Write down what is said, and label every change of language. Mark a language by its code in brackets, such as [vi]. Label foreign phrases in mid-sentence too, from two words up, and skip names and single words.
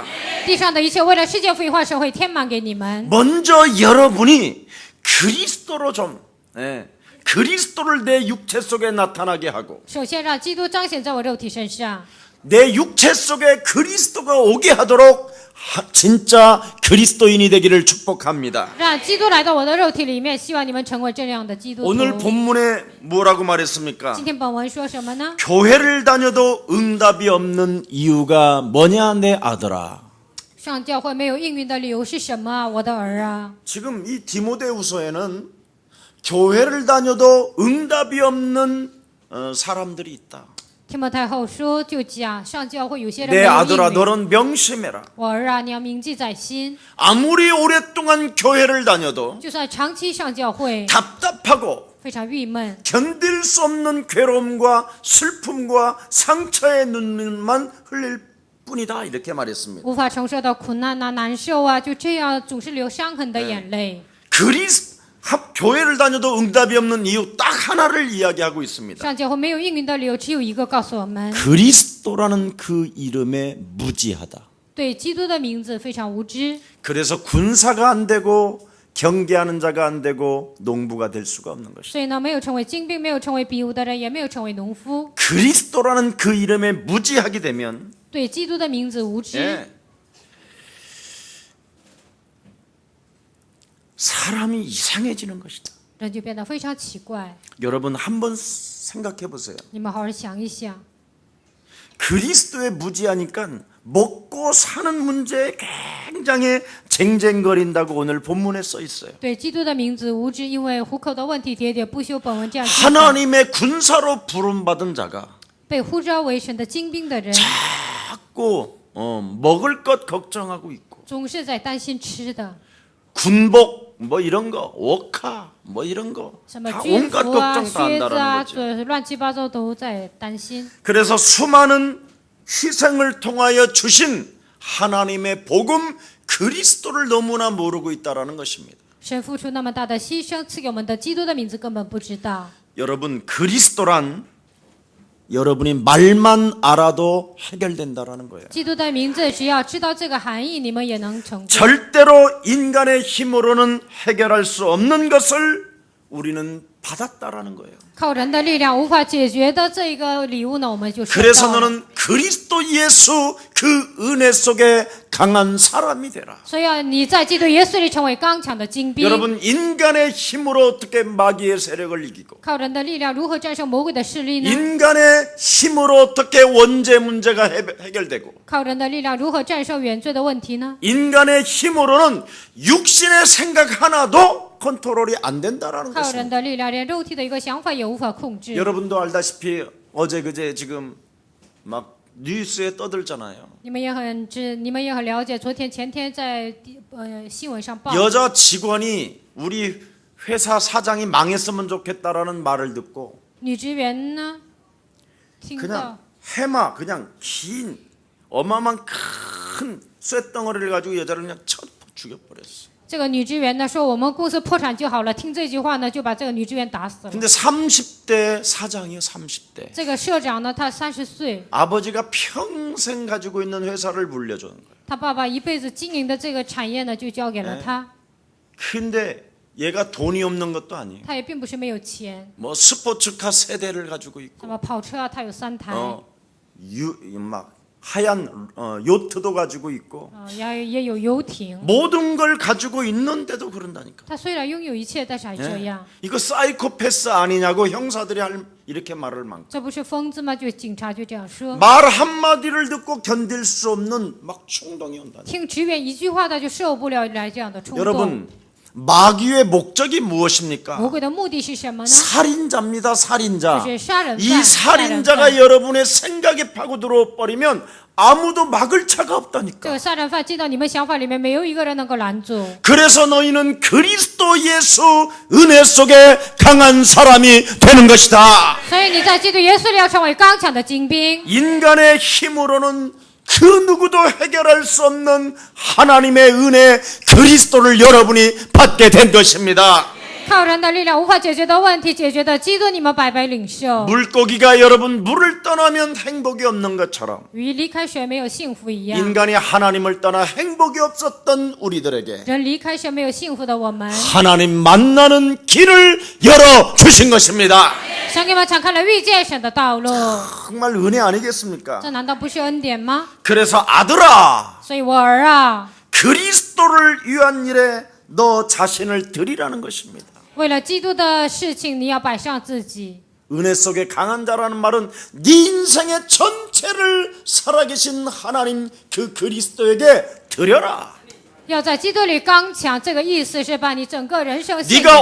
[zh] 地上的一切为了世界复化，神会填满给你们。 [ko] 먼저 여러분이 그리스도로 좀 그리스도를 내 육체 속에 나타나게 하고 [zh] 首先让基督彰显在我肉体身上， [ko] 내 육체 속에 그리스도가 오게 하도록 진짜 그리스도인이 되기를 축복합니다. [zh] 让基督来到我的肉体里面。希望你们成为这样的基督徒。 [ko] 오늘 본문에 뭐라고 말했습니까? [zh] 今天本文说什么呢？ [ko] 교회를 다녀도 응답이 없는 이유가 뭐냐 내 아들아. [zh] 上教会没有应允的理由是什么啊，我的儿啊？ [ko] 지금 이 디모데후서에는 교회를 다녀도 응답이 없는 사람들이 있다. [zh] 提摩太后书就讲，上教会有些人 [ko] 내 [zh] 没有 [ko] 아들아 [zh] 应允。 [ko] 너는 명심해라. [zh] 我儿啊，你要铭记在心。 [ko] 아무리 오랫동안 교회를 다녀도 [zh] 就算长期上教会， [ko] 답답하고 [zh] 非常郁闷， [ko] 견딜 수 없는 괴로움과 슬픔과 상처의 눈물만 흘릴 뿐이다 이렇게 말했습니다. [zh] 无法承受到苦难啊、难受啊，就这样总是流伤痕的眼泪。 [ko] 교회를 다녀도 응답이 없는 이유 딱 하나를 이야기하고 있습니다. [zh] 上教会没有应允的理由只有一个，告诉我们 [ko] 그리스도라는 그 이름에 무지하다. [zh] 对基督的名字非常无知， [ko] 그래서 군사가 안 되고 경계하는 자가 안 되고 농부가 될 수가 없는 것이다. [zh] 所以呢，没有成为精兵，没有成为比武的人，也没有成为农夫。 [ko] 그리스도라는 그 이름에 무지하게 되면 [zh] 对基督的名字无知， [ko] 사람이 이상해지는 것이다. [zh] 人就变得非常奇怪。 [ko] 여러분 한번 생각해 보세요. [zh] 你们好好想一想， [ko] 그리스도에 무지하니까 먹고 사는 문제에 굉장히 쟁쟁거린다고 오늘 본문에 써 있어요. [zh] 对基督的名字无知，因为糊口的问题喋喋不休。本文这样记载 [ko] 하나님의 군사로 부름받은 자가 [zh] 被呼召为神的精兵的人， [ko] 자꾸 먹을 것 걱정하고 있고 [zh] 总是在担心吃的， [ko] 군복 뭐 이런 거, 워카 뭐 이런 거 [zh] 什么 [ko] 다 [zh] 军 [ko] 온갖 [zh] 服啊、 [ko] 걱정 다 [zh] 靴子 [ko] 한다는 [zh] 啊， [ko] 거죠. [zh] 这乱七八糟都在担心。 [ko] 그래서 수많은 희생을 통하여 주신 하나님의 복음 그리스도를 너무나 모르고 있다라는 것입니다. [zh] 神付出那么大的牺牲，赐给我们的基督的名字根本不知道。 [ko] 여러분 그리스도란 여러분이 말만 알아도 해결된다라는 거예요. [zh] 基督的名字，只要知道这个含义，你们也能成功。 [ko] 절대로 인간의 힘으로는 해결할 수 없는 것을 우리는 받았다라는 거예요. [zh] 靠人的力量无法解决的这个礼物呢，我们就收 [ko] 그래서 [zh] 到了。 [ko] 너는 그리스도 예수 그 은혜 속에 강한 사람이 되라. [zh] 所以要你在基督耶稣里成为刚强的精兵。 [ko] 여러분 인간의 힘으로 어떻게 마귀의 세력을 이기고 [zh] 靠人的力量如何战胜魔鬼的势力呢？ [ko] 인간의 힘으로 어떻게 원죄 문제가 해결되고 [zh] 靠人的力量如何战胜原罪的问题呢？ [ko] 인간의 힘으로는 육신의 생각 하나도 컨트롤이 안 된다라는 [zh] 靠人 [ko] 것입니다. [zh] 的力量，连肉体的一个想法也无法控制。 [ko] 여러분도 알다시피 어제 그제 지금 막 뉴스에 떠들잖아요. [zh] 你们也很了解，昨天前天在新闻上报， [ko] 여자 직원이 우리 회사 사장이 망했으면 좋겠다라는 말을 듣고 [zh] 女职员呢，听到 [ko] 그냥 해마 그냥 긴 어마어마한 큰 쇳덩어리를 가지고 여자를 그냥 쳐 죽여버렸어. [zh] 这个女职员呢说我们公司破产就好了，听这句话呢就把这个女职员打死了。 [ko] 근데 30대 사장이요 30대. [zh] 这个社长呢，他30岁， [ko] 아버지가 평생 가지고 있는 회사를 물려주는 거예요. [zh] 他爸爸一辈子经营的这个产业呢就交给了他， [ko] 근데 얘가 돈이 없는 것도 아니에요. [zh] 他也并不是没有钱， [ko] 뭐 스포츠카 3대를 가지고 [zh] 什 [ko] 있고 [zh] 么跑车啊，他有3台， [ko] 막 하얀 요트도 가지고 있고 [zh] 也有游艇。 [ko] 모든 걸 가지고 있는데도 그런다니까. [zh] 他虽然拥有一切，但是还这样， [ko] 이거 사이코패스 아니냐고 형사들이 이렇게 말을 많고 [zh] 这不是疯子吗？就警察就这样说。 [ko] 말 한마디를 듣고 견딜 수 없는 막 충동이 온다니까. [zh] 听职员一句话，他就受不了来这样的冲动。 [ko] 여러분 마귀의 목적이 무엇입니까? [zh] 魔鬼的目的是什么呢？ [ko] 살인자입니다. [zh] 就 [ko] 살인자. [zh] 是杀人犯。 [ko] 이 [zh] 杀人 [ko] 살인자가 [zh] 犯 [ko] 여러분의 생각에 파고들어 버리면 아무도 막을 자가 [zh] 这 [ko] 없다니까. [zh] 个杀人犯进到你们想法里面，没有一个人能够拦住。 [ko] 그래서 너희는 그리스도 예수 은혜 속에 강한 사람이 되는 것이다. [zh] 所以你在基督耶稣里要成为刚强的精兵。 [ko] 인간의 힘으로는 그 누구도 해결할 수 없는 하나님의 은혜 그리스도를 여러분이 받게 된 것입니다. [zh] 靠人的力量无法解决的问题，解决的基督你们白白领受。 [ko] 물고기가 여러분 물을 떠나면 행복이 없는 것처럼 [zh] 鱼离开水没有幸福一样， [ko] 인간이 하나님을 떠나 행복이 없었던 우리들에게 [zh] 人离开神没有幸福的我们， [ko] 하나님 만나는 길을 열어 주신 것입니다. [zh] 神给我们敞开了遇见神的道路， [ko] 정말 은혜 아니겠습니까? [zh] 这难道不是恩典吗？ [ko] 그래서 아들아 [zh] 所以我儿啊， [ko] 그리스도를 위한 일에 너 자신을 드리라는 것입니다. [zh] 为了基督的事情，你要摆上自己。 [ko] 은혜 속에 강한 자라는 말은 네 인생의 전체를 살아계신 하나님 그 그리스도에게 드려라. [zh] 要在基督里刚强，这个意思是把你整个人生献给